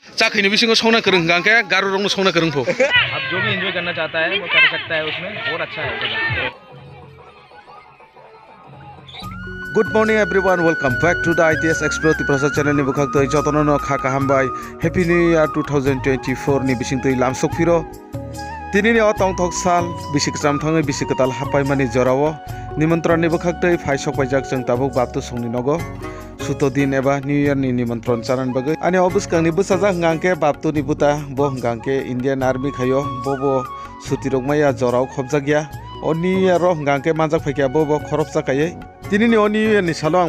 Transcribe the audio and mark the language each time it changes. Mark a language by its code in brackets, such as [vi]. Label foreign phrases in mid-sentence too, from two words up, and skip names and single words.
[trp] चाखी ने बिसिंग सोना करंग गांके गारो रंग सोना करंग फो [hi] अब जो भी एंजॉय करना चाहता है वो कर सकता है उसमें बहुत अच्छा है जगह [en] Good morning everyone, welcome back to the ITS Explore Tiprasa channel [trp] ni bukhak toi jotono no kha kaham bai [en] Happy New Year 2024 [trp] ni bising toi lam sokphiro tini ni otong thok sal bisik sam thangai bisikatal hapai mani jorawo nimantron ni bukhak toi phai sok paijak jeng tabuk baptu songni nogo suto din eba [en] New Year [trp] ni nimantron charan bagai ani obus kang ni busaja ngangke baptu ni buta bo ngangke [en] Indian Army [trp] khayo bobo sutirok maya jorao khobjagya oni ro ngangke manjak phaikya bobo khorop chakai tini ni oni ni salo ang